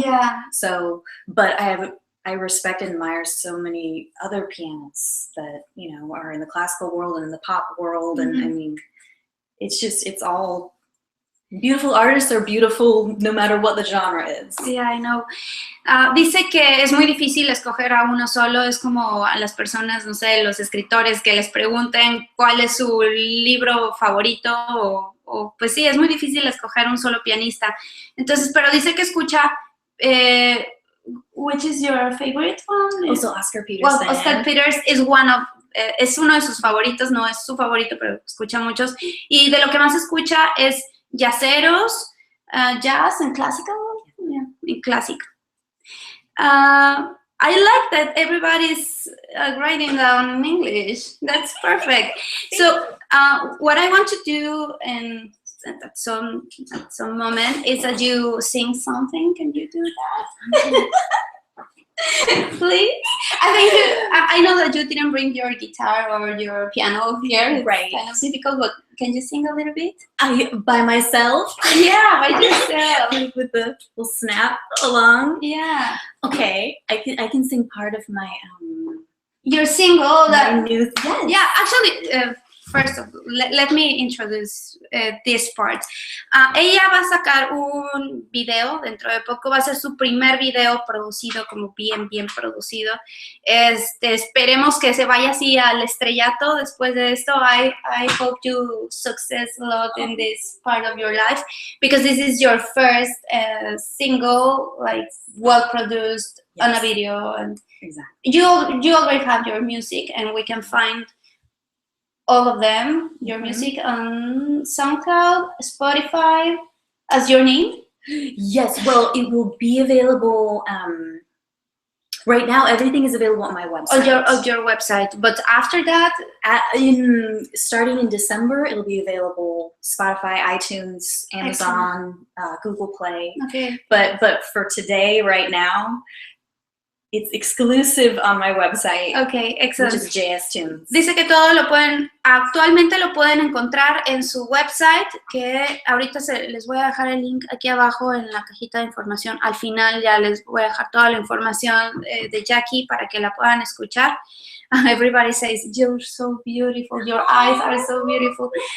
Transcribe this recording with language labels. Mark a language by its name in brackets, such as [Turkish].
[English] Yeah. So, but I respect and admire so many other pianists that, you know, are in the classical world and in the pop world. And I mean, it's all beautiful. Artists are beautiful no matter what the genre is. Yeah, I know. [Spanish] Dice que es muy difícil escoger a uno solo. Es como a las personas, no sé, los escritores que les pregunten cuál es su libro favorito o pues sí, es muy difícil escoger un solo pianista. Entonces, pero dice que escucha... [English] which is your favorite one? Also Oscar Peterson. Well, Oscar Peterson is [Spanish] es uno de sus favoritos, no es su favorito, pero escucha muchos. Y de lo que más escucha es jazzeros, [English] jazz and classical. Yeah, [Spanish] y clásico. [English] I like that everybody's writing down in English. That's perfect. So what I want to do at some moment is that you sing something. Can you do that? Please? I know that you didn't bring your guitar or your piano here. Right. It's kind of difficult, but can you sing a little bit? By myself? Yeah, by yourself. Like with the little snap along? Yeah. Okay. I can sing part of my your single. Yes. Yeah, actually, first of all, let me introduce this part. [Spanish] Ella va a sacar un video dentro de poco, va a ser su primer video producido, como bien producido. Esperemos que se vaya así al estrellato después de esto. [English] I hope you success a lot in this part of your life, because this is your first single, like well produced on a video, and exactly. You already have your music, and we can find all of them, your music, on SoundCloud, Spotify, as your name? Yes, well, it will be available, right now, everything is available on my website. On your website, but after that? Starting in December, it'll be available Spotify, iTunes, Amazon, Google Play. Okay. But for today, right now, it's exclusive on my website. Okay, excellent. Which is JS Tunes. [Spanish] Dice que todo actualmente lo pueden encontrar en su website, que ahorita les voy a dejar el link aquí abajo en la cajita de información. Al final ya les voy a dejar toda la información de Jackie para que la puedan escuchar. [English] Everybody says, you're so beautiful, your eyes are so beautiful.